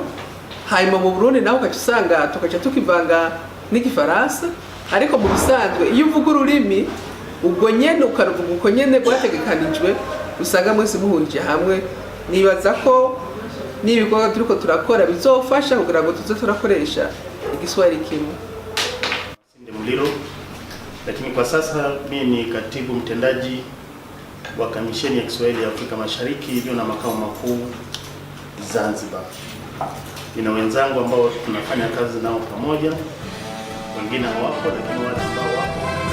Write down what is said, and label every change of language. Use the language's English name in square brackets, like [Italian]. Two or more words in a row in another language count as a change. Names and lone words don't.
[Rundi] Hanyuma mu Burundi naho ukaca usanga tukaca tukivanga n'igifaransa, ariko mu bisanzwe iyo uvuga ururimi ubwo nyene ukaruvuga uko nyene rwategekanijwe usanga mwese muhurije hamwe. Nibaza ko n'ibikorwa turiko turakora bizofasha kugira ngo tuze turakoresha igiswahili kimwe. [Swahili] Muliro, lakini kwa sasa mimi ni katibu mtendaji wa Kamisheni ya Kiswahili ya Afrika Mashariki iliyo na makao makuu Zanzibar. Nina wenzangu ambao tunafanya kazi nao pamoja, wengine hawapo lakini wale ambao wapo